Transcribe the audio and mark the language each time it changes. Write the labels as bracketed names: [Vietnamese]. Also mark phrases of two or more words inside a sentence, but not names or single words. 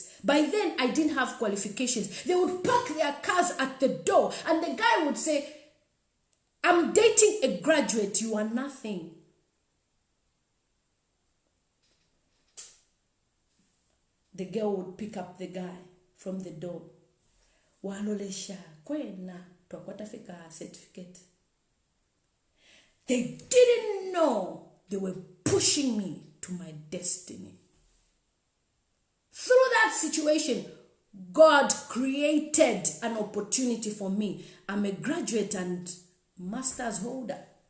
[English] By then, I didn't have qualifications. They would park their cars at the door. And the guy would say, I'm dating a graduate. You are nothing. The girl would pick up the guy from the door. [Bemba] Walolesha, kwena, twakwatafika certificate. [English] They didn't know they were pushing me to my destiny. Through that situation, God created an opportunity for me. I'm a graduate and master's holder.